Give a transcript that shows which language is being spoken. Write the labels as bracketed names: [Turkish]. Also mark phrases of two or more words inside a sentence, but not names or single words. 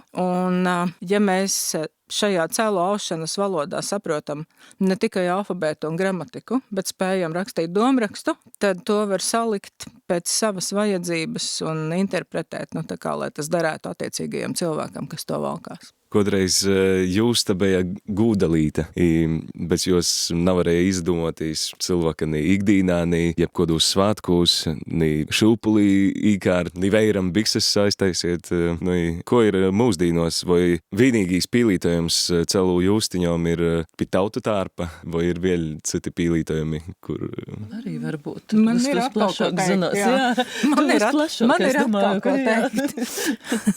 [Latvian] Un ja mēs šajā celu aušanas valodā saprotam ne tikai alfabētu un gramatiku, bet spējam rakstīt domrakstu, tad to var salikt pēc savas vajadzības un interpretēt, tā kā, lai tas derētu attiecīgajiem cilvēkam, kas to valkās. [Latgalian] Kodreiz jūs te bija gūdalīte, bet jūs nevarēja izdomotīs cilvēka ni ikdīnā, ni jebkodos svātkos, ni šūpulī īkār, ni veiram bikses saistēsiet. Ko ir mūsdīnos, vai vienīgīs pīlītojums celu jūstiņom ir pi tautu tārpa, vai ir vēl citi pīlītojumi, kur... [Latvian] Arī varbūt. Man ir atkal ko teikt, jā. Man ir atkal ko teikt.